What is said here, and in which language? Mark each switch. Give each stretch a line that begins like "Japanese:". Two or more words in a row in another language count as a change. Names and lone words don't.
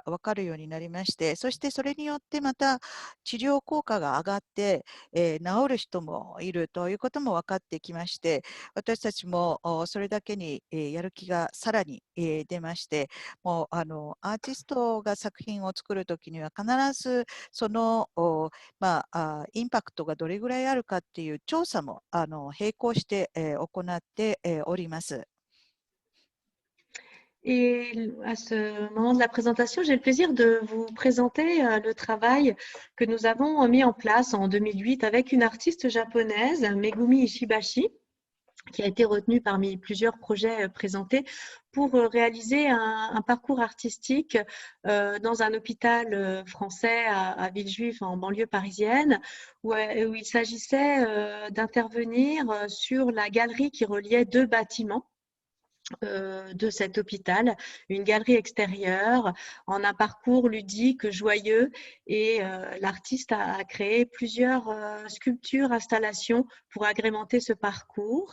Japanese: 分かるようになりまして、そしてそれによってまた治療効果が上がって、治る人もいるということも分かってきまして、私たちもそれだけに、やる気がさらに、出まして、もうアーティストが作品を作るときには必ずそのインパクトがどれぐらいあるかっていう調査も並行して、行って、おります。
French: Et à ce moment de la présentation, j'ai le plaisir de vous présenter le travail que nous avons mis en place en 2008 avec une artiste japonaise, Megumi Ishibashi, qui a été retenue parmi plusieurs projets présentés pour réaliser un parcours artistique dans un hôpital français à Villejuif, en banlieue parisienne, où il s'agissait d'intervenir sur la galerie qui reliait deux bâtiments de cet hôpital, une galerie extérieure en un parcours ludique, joyeux, et l'artiste a créé plusieurs sculptures, installations pour agrémenter ce parcours.